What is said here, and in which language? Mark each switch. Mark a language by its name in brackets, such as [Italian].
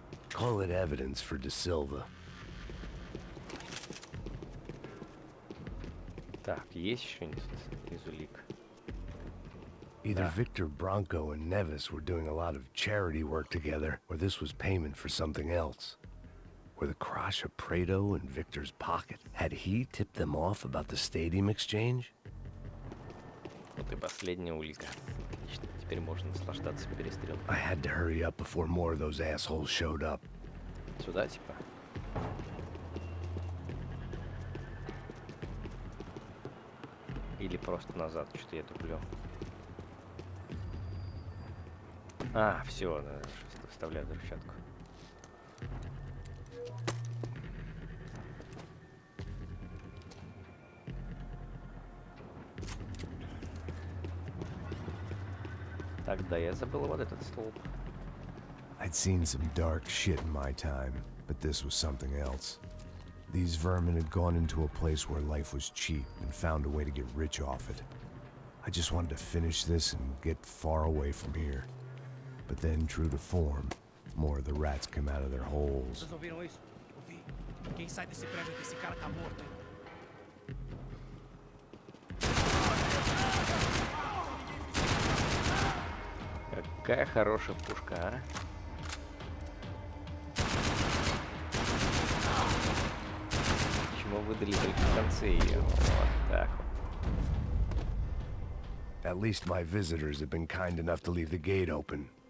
[English] Call it evidence for Dilva. [Russian] Так, есть что-нибудь из улик? [English] Either Victor Bronco and Nevis were doing a lot of charity work together, or this was payment for something else. Were the Crash of Prado in Victor's pocket? Had he tipped them off about the stadium exchange? [Russian] Вот и последняя улика. Отлично, теперь можно наслаждаться перестрелкой. [English] I had to hurry up before more of those assholes showed up. [Russian] Сюда, типа? Или просто назад, что-то я туплю. А, все, вставляю взрывчатку. Тогда я забыл вот этот столб. [English] I'd seen some dark shit in my time, but this was something else. These vermin had gone into a place where life was cheap and found a way to get rich off it. I just wanted to finish this and get far away from here. But then, true to form, more of the rats come out of their holes. [Portuguese] Vocês ouviram isso? Ouvi. Quem sai desse prédio que esse cara tá morto, hein? [Russian] Какая хорошая пушка, а? Почему выдали только в конце ее? Вот так вот. [English] At least my visitors have been kind enough to leave the gate open.